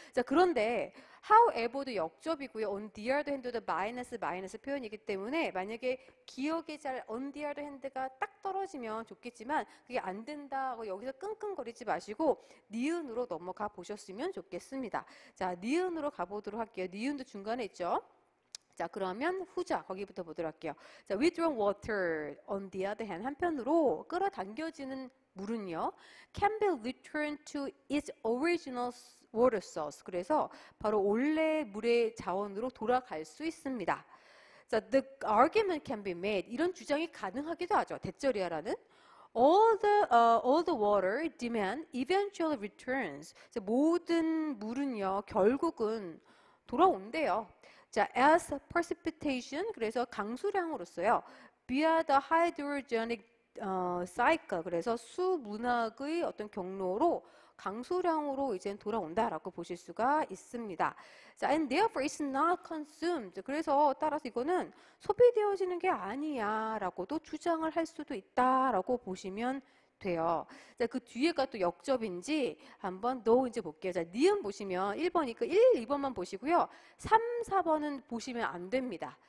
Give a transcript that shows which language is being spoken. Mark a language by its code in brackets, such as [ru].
[ko] 자, 그런데 however도 역접이고요. [en] on the other hand [ko] 도 마이너스 표현이기 때문에 만약에 기억이 잘 on the other hand가 딱 떨어지면 좋겠지만 그게 안 된다고 여기서 끙끙거리지 마시고 니은으로 넘어가 보셨으면 좋겠습니다. 자, 니은으로 가보도록 할게요. 니은도 중간에 있죠. 자, 그러면 후자 거기부터 보도록 할게요. [en] 자, withdrawn water on the other hand [ko] 한편으로 끌어당겨지는 물은요 [en] can be returned to its original water source. [ko] 그래서 바로 원래 물의 자원으로 돌아갈 수 있습니다. [en] 자, the argument can be made. [ko] 이런 주장이 가능하기도 하죠. 대절이야라는 [en] all the water demand eventually returns. [ko] 자, 모든 물은요 결국은 돌아온대요. 자, [en] as precipitation [ko] 그래서 강수량으로서요. [en] via the hydrogenic cycle [ko] 그래서 수문학의 어떤 경로로 강수량으로 이제 돌아온다라고 보실 수가 있습니다. [en] 자, and therefore it's not consumed. [ko] 그래서 따라서 이거는 소비되어지는 게 아니야라고도 주장을 할 수도 있다라고 보시면 돼요. 자, 그 뒤에가 또 역접인지 한번 이제 볼게요. 자, 니은 보시면 1번이니까 1, 2번만 보시고요. 3, 4번은 보시면 안 됩니다.